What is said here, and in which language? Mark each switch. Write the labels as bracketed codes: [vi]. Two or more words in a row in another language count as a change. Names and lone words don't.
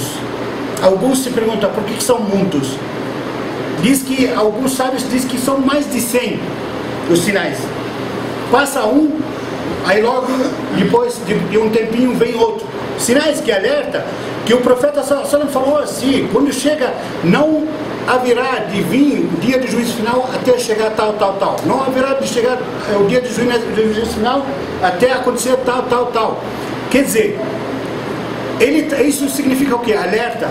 [pt] Alguns se perguntam, por que são muitos? Alguns sábios dizem que são mais de 100 os sinais. Passa um, aí logo depois de um tempinho vem outro. Sinais que alerta que o profeta [ar] صلى الله عليه وسلم [pt] falou assim, quando chega, não haverá de vir o dia do juízo final até chegar tal. Não haverá de chegar o dia do juízo final até acontecer tal. Quer dizer, isso significa o quê? Alerta.